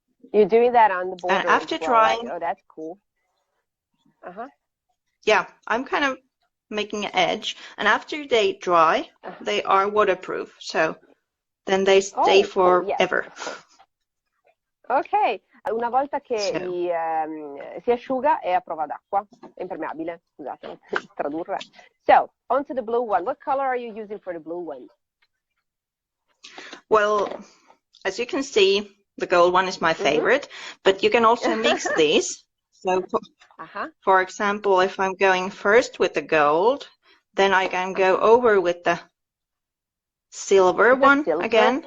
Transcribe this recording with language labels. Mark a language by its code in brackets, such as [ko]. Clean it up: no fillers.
[en] You're doing that on the border. And after drying, oh, that's cool. Yeah, I'm kind of making an edge, and after they dry, they are waterproof, so then they stay forever. Yes, ok. [it] Una volta che si asciuga è a prova d'acqua, è impermeabile, scusate, tradurre. [en] So, onto the blue one. What color are you using for the blue one? Well, as you can see, the gold one is my favorite, but you can also mix these. So, for example, if I'm going first with the gold, then I can go over with the silver one again.